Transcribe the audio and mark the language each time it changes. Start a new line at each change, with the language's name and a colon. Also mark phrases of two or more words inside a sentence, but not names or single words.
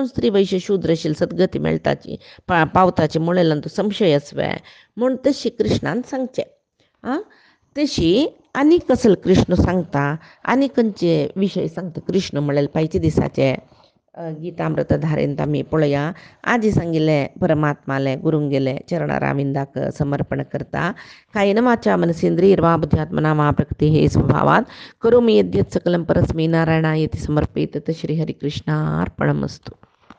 Konkani: स्त्री वैश्य शूद्र आशिल्ली सद्गती मेळटाची पावताची म्हणलेल्यान तो संशय असवे म्हूण तशी कृष्णान सांगचें तशी आनी कसलो कृष्ण सांगता आनी खंयचे विशय सांगता कृष्ण म्हळ्यार पायचे दिसाचे गीतामृत धारेंत आमी पळया आजी सांगिल्ले परमात्माले गुरूंक गेले चरणाराविंदाक समर्पण करता
Sanskrit: कायेन वाचा मनसेंद्रियर्वा बुद्ध्यात्मना वा प्रकृती हे स्वभावात करोमि यद्यत् सकलं परस्मै नारायणायति समर्पयेत् श्री हरिकृष्णार्पणमस्तु।